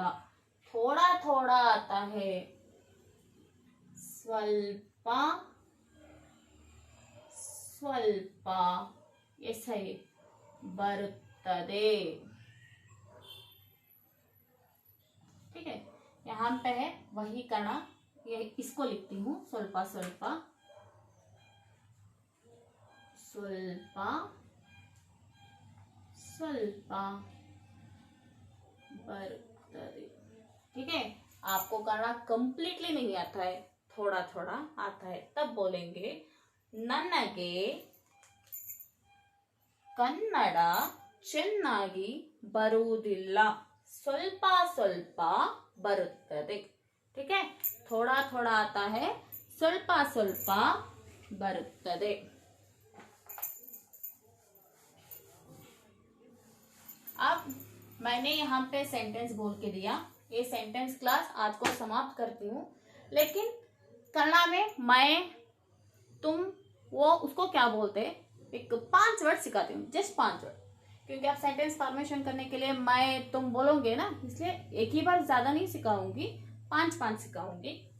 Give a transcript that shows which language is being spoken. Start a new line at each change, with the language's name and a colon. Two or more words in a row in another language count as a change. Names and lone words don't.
Hindi: थोड़ा थोड़ा आता है, ಸ್ವಲ್ಪ ऐसा ही ಬರುತ್ತದೆ. ठीक है, यहाँ पे है वही कणा, ये इसको लिखती हूँ
Kannada: ಸ್ವಲ್ಪ ಬರುತ್ತದೆ.
Hindi: ठीक है, आपको करना कंप्लीटली नहीं आता है, थोड़ा थोड़ा आता है, तब बोलेंगे
Kannada: ನನಗೆ ಕನ್ನಡ ಚೆನ್ನಾಗಿ ಬರುವುದಿಲ್ಲ, ಸ್ವಲ್ಪ ಬರುತ್ತದೆ.
Hindi: ठीक है, थोड़ा थोड़ा आता है,
Kannada: ಸ್ವಲ್ಪ ಬರುತ್ತದೆ.
Hindi: अब मैंने यहाँ पे सेंटेंस बोल के दिया. ये
English: sentence class
Hindi: आज को समाप्त करती हूँ. लेकिन कन्नड़ा में मैं, तुम, वो, उसको क्या बोलते हैं, एक 5 वर्ड सिखाती हूँ,
English: just 5 word,
Hindi: क्योंकि आप
English: sentence formation
Hindi: करने के लिए मैं तुम बोलोगे ना, इसलिए एक ही बार ज्यादा नहीं सिखाऊंगी, 5 सिखाऊंगी.